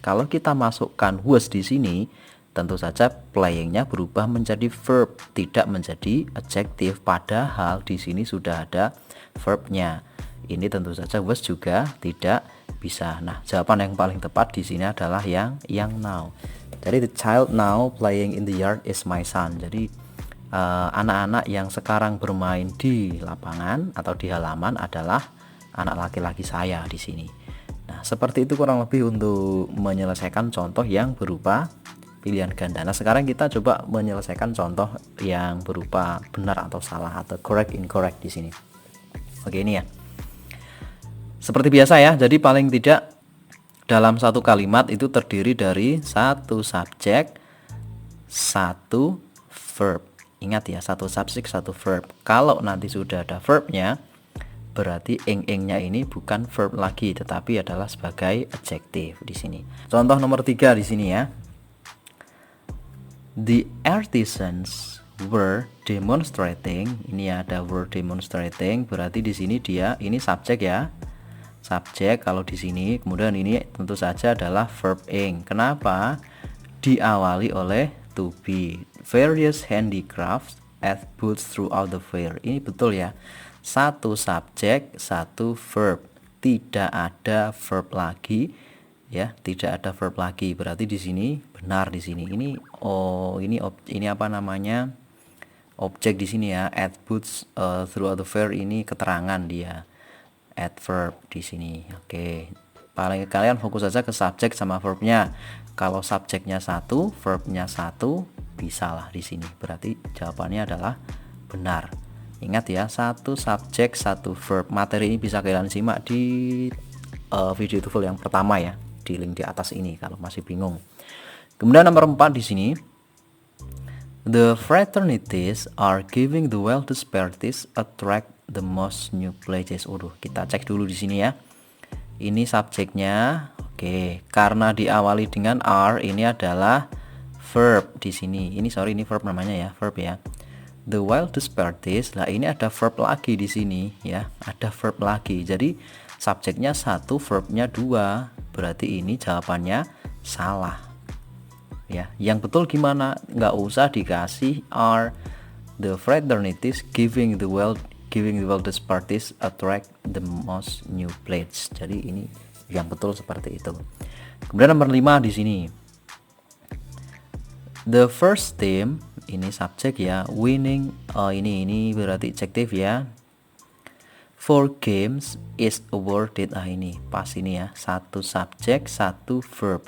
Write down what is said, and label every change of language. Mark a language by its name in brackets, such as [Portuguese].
[Indonesian] Kalau kita masukkan was di sini, tentu saja playingnya berubah menjadi verb, tidak menjadi adjective. Padahal di sini sudah ada verbnya. Ini tentu saja was juga tidak bisa. Nah, jawaban yang paling tepat di sini adalah yang now. Jadi [English] the child now playing in the yard is my son. [Indonesian] Jadi anak-anak yang sekarang bermain di lapangan atau di halaman adalah anak laki-laki saya di sini. Nah, seperti itu kurang lebih untuk menyelesaikan contoh yang berupa pilihan ganda. Nah, sekarang kita coba menyelesaikan contoh yang berupa benar atau salah atau correct incorrect di sini. Oke, ini ya. Seperti biasa ya. Jadi paling tidak dalam satu kalimat itu terdiri dari satu subjek, satu verb. Ingat ya, satu subjek, satu verb. Kalau nanti sudah ada verbnya, berarti ing-ingnya ini bukan verb lagi, tetapi adalah sebagai adjective di sini. Contoh nomor 3 di sini ya. [English] The artisans were demonstrating. [Indonesian] Ini ada were demonstrating, berarti di sini dia ini subjek ya. Subjek kalau di sini, kemudian ini tentu saja adalah verb ing. Kenapa? Diawali oleh to be. [English] Various handicrafts at booths throughout the fair. [Indonesian] Ini betul ya. Satu subjek, satu verb. Tidak ada verb lagi ya, tidak ada verb lagi. Berarti di sini benar di sini. Ini apa namanya? Objek di sini ya. [English] At booths throughout the fair [Indonesian] ini keterangan dia. Adverb di sini. Oke. Paling kalian fokus saja ke subjek sama verbnya. Kalau subjeknya satu, verbnya satu, bisalah di sini. Berarti jawabannya adalah benar. Ingat ya, satu subjek, satu verb. Materi ini bisa kalian simak di video TOEFL yang pertama ya, di link di atas ini kalau masih bingung. Kemudian nomor 4 di sini. [English] The fraternities are giving the wealthiest parties attract the most new places. [Indonesian] Kita cek dulu di sini ya. Ini subjeknya. Oke, karena diawali dengan are, ini adalah verb di sini. Ini verb namanya ya, verb ya. [English] The wildest parties. [Indonesian] Lah, ini ada verb lagi di sini ya. Ada verb lagi. Jadi subjeknya satu, verbnya dua. Berarti ini jawabannya salah. Ya, yang betul gimana? Nggak usah dikasih are. [English] The fraternities giving the wildest parties attract the most new plates. [Indonesian] Jadi ini yang betul seperti itu. Kemudian nomor 5 di sini. [English] The first team, [Indonesian] ini subjek ya, winning. Ini berarti adjective ya. [English] 4 games is awarded. [Indonesian] Ini pas ini ya, satu subjek satu verb.